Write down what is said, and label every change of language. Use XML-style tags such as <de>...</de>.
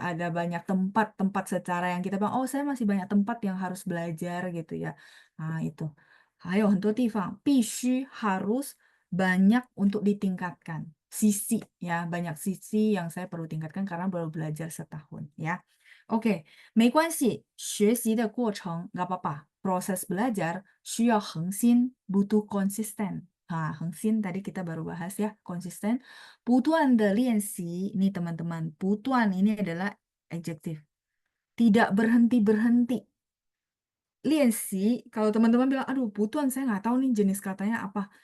<id>Ada banyak tempat secara yang kita bilang, oh saya masih banyak tempat yang harus belajar gitu ya. Nah itu.</id> <zh>还有很多地方必须</zh> <id>harus banyak untuk ditingkatkan. Sisi ya, banyak sisi yang saya perlu tingkatkan karena baru belajar 1 tahun ya.</id> <zh>Oke, 没关系，学习的过程</zh> <id>nggak apa-apa. Proses belajar</id> <zh>需要恒心,</zh> <id>butuh konsisten. Nah, 恒心 tadi kita baru bahas ya, konsisten.</id> <zh>不断的练习,</zh> <id>ini teman-teman, 不断 ini adalah adjective. Tidak berhenti-berhenti.</id> <zh>练习,</zh> <id>kalau teman-teman bilang, aduh, 不断 saya nggak tahu nih jenis katanya apa.</id>